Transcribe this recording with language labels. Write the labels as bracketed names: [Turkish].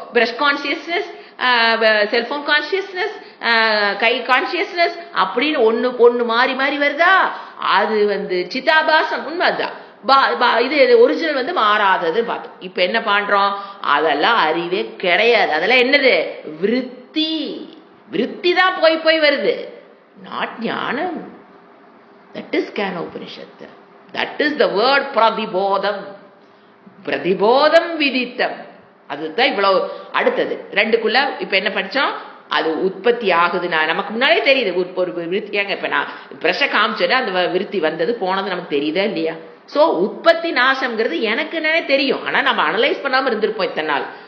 [Tamil] Brush consciousness, cellphone consciousness, கை consciousness அப்படின்னு ஒண்ணு மாறி மாறி வருதா, அது வந்து சிதாபாசம். உண்மைதான். இது ஒரிஜினல் வந்து மாறாதது பார்த்தோம். இப்ப என்ன பண்றோம், அதெல்லாம் அறிவே கிடையாது. அதெல்லாம் என்னது, விருத்தி. விருத்தி தான் போய் போய் வருது, not ஞானம். [English] That is Kena Upanishad. That is the word pradibodham. [Sanskrit] Pradibodham viditam. [Tamil] அதுதான் இவ்வளவு. அடுத்தது ரெண்டுக்குள்ள இப்ப என்ன படிச்சோம், அது உற்பத்தி ஆகுது. நமக்கு முன்னாடியே தெரியுது ஒரு விருத்தி. ஏங்க இப்ப நான் பிரஷ காமிச்சது, அந்த விருத்தி வந்தது போனது நமக்கு தெரியுதா இல்லையா? சோ உற்பத்தி நாசம்ங்கிறது எனக்கு என்னன்னே தெரியும். ஆனா நம்ம அனலைஸ் பண்ணாம இருந்திருப்போம் இத்தனை நாள்.